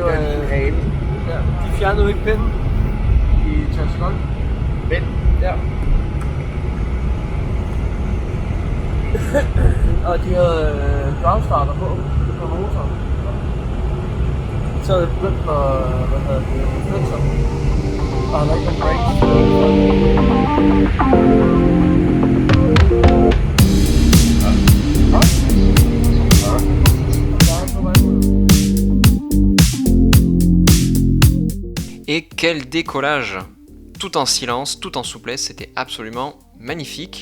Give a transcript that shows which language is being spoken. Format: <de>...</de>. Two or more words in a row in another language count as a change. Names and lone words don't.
<da>Ja, de fjernede jo ikke pinden i Transkol. Men, Ja. Og de havde groundstarter på motoren. Så havde det begyndt på, hvad hedder det, flytser. Og han havde ikke brakes.</da> <fr>Et quel décollage! Tout en silence, tout en souplesse, c'était absolument magnifique.</fr>